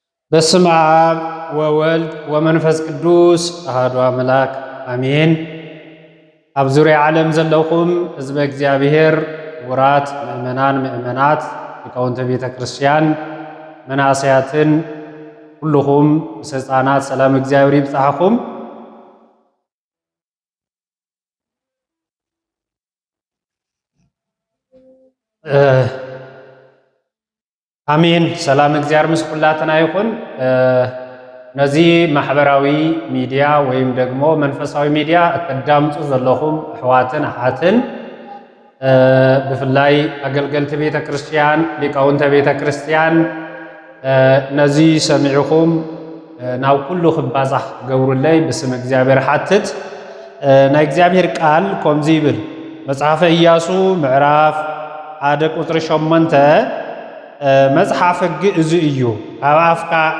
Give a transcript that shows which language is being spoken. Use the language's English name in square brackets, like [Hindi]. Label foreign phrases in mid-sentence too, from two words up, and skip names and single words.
[Geez] በስመ አብ ወወልድ ወመንፈስ ቅዱስ አሐዱ አምላክ አሜን። [Tigrinya] ኣብ ዙርያ ዓለም ዘለኹም ህዝበ እግዚአብሔር ውራት ምእመናን ምእመናት ሊቃውንተ ቤተ ክርስቲያን መናእሰያትን ኩልኹም ምስ ህፃናት ሰላም እግዚአብሔር ይብፅሓኹም። አሜን። ሰላም እግዚአብሔር ምስ ሁላትና ይሁን። ነዚህ ማህበራዊ ሚዲያ ወይም ደግሞ መንፈሳዊ ሚዲያ እተዳምፁ ዘለኹም ኣሕዋትን ኣሓትን ብፍላይ ኣገልገልቲ ቤተ ክርስቲያን ሊቃውንተ ቤተ ክርስቲያን ነዚ ሰሚዕኹም ናብ ኩሉ ክባዛሕ ገብሩለይ ብስም እግዚአብሔር ሓትት። ናይ እግዚአብሔር ቃል ከምዚ ይብል መጽሓፈ ኢያሱ ምዕራፍ 1 ቁጥሪ 8 መጽሓፈ ግእዝ እዩ ካብ ኣፍካ